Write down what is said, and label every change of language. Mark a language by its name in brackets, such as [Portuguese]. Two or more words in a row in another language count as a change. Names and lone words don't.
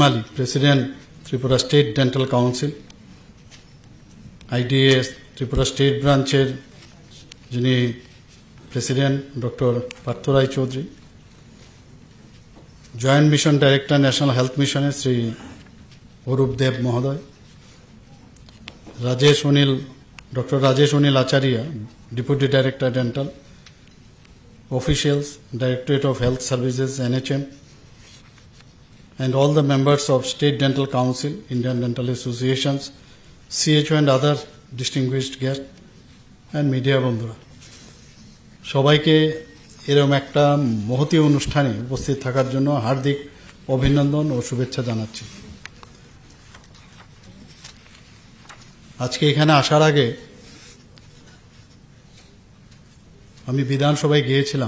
[English] Ali, President, Tripura State Dental Council, IDA Tripura State Branch, Jini President Dr. Partho Rai Chaudhary, Joint Mission Director, National Health Mission, Sri Orup Dev Mohoday, Dr. Rajesh Onil Acharya, Deputy Director Dental, officials, Directorate of Health Services, NHM, and all the members of State Dental Council, Indian Dental Associations, CHO and other distinguished guests, and media [Bangla] বন্ধুরা সবাইকে এরকম একটা মহতী অনুষ্ঠানে উপস্থিত থাকার জন্য হার্দিক অভিনন্দন ও শুভেচ্ছা জানাচ্ছি। আজকে এখানে আসার আগে আমি বিধানসভায় গিয়েছিলাম।